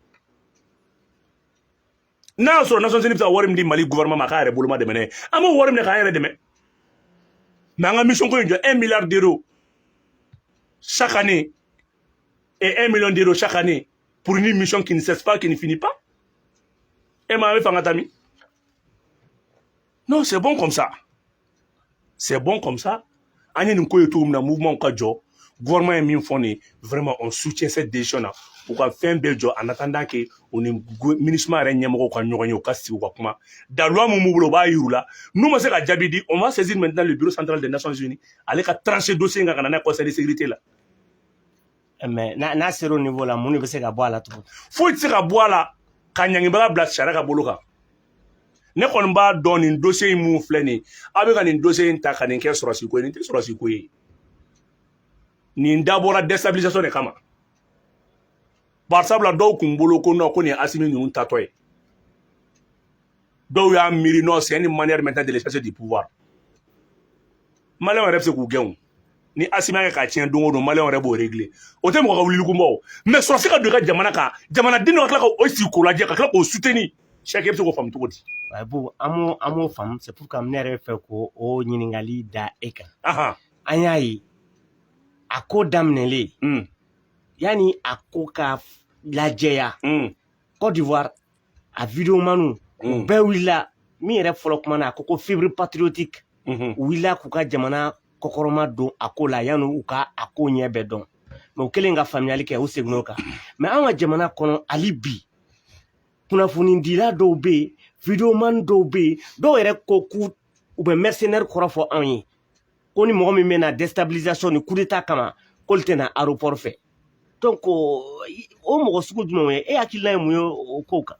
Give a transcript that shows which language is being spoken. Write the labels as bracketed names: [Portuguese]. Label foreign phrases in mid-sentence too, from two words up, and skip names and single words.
[Bambara] n'a y'a sɔrɔ Nations Unies bɛ se ka wari min di Mali gouvernement ma k'a yɛrɛ boloma dɛmɛ n'a ye an b'o wari minɛ k'an yɛrɛ dɛmɛ mais an ka mission ko in jɔ [French] 1 milliard d'euros chaque année et 1 million d'euros chaque année pour une mission qui ne cesse pas qui ne finit pas [Bambara] et ma bɛ fanga tami [French] non c'est bon comme ça. C'est bon comme ça. [Bambara] an ye nin ko ye cogo min na mouvement ka jɔ gouvernement ye min fɔ nin [French] vraiment on soutient cette décision là [Bambara] u ka fɛn bɛɛ jɔ [French] en attendant que [Bambara] u ni MINUSMA yɛrɛ ɲɛmɔgɔw ka ɲɔgɔn ye u ka sigi u ka kuma da loi mun b'u bolo u b'a yir'u la n'u ma se ka jaabi di [French] on va saisir maintenant le bureau central des Nations Unies [Bambara] ale ka trancher dossier in kan ka na n'a ye [French] conseil de sécurité [Bambara] la mais n'a [French] sera au niveau la [Bambara] mun de bɛ se ka bɔ a la tugun foyi tɛ se ka bɔ a la ka ɲangibaga bila sariya ka bolo kan ne kɔni b'a dɔn nin dossier in mun filɛ nin aw bɛ ka nin dossier in ta ka nin kɛ sɔrɔsi ko ye nin tɛ sɔrɔsi ko ye nin dabɔra déstabilisation de kama barisabula dɔw kun bolo ko non ko nin ye Asimi ninnu tatɔ ye dɔw y'a miiri [French] non c'est une manière maintenant de l'exercice du pouvoir [Bambara] maliyɛnw yɛrɛ bɛ se k'u gɛn o ni Asimi y'a kɛ k'a tiɲɛ don o don maliyɛnw yɛrɛ b'o régler o tɛ mɔgɔ ka wilikunbɔ o mais sɔrɔsi ka don i ka jamana kan jamanaden dɔ ka tila ka o sigi k'o lajɛ ka tila k'o soutenir Cheikh e bɛ se k'o faamu cogo di bon an m'o faamu [French] c'est pour que [Bambara] ne yɛrɛ fɛ k'o ɲininkali da e kan an y'a ye a ko daminɛlen yani a ko ka lajɛya Côte d'Ivoire a vidéomaniw u bɛɛ wulila min yɛrɛ fɔlɔ kuma na a ko [French] fibre patriotique [Bambara] u wulila k'u ka jamana kɔkɔrɔma don a ko la yani u ka a ko ɲɛ bɛɛ dɔn mais u kɛlen ka faamuyali kɛ u seginn'o kan mais an ka jamana kɔnɔ hali bi kunnafonidila dɔw bɛ yen vidéoman dɔw bɛ yen dɔw yɛrɛ ko k'u bɛ mercenaire kɔrɔ fɔ anw ye ko ni mɔgɔ min bɛ na déstabilisation ni [French] coup d'état [Bambara] kama k'olu tɛ na aéroport fɛ donc o mɔgɔ sugu jumɛn ye e hakilina ye mun ye o kow kan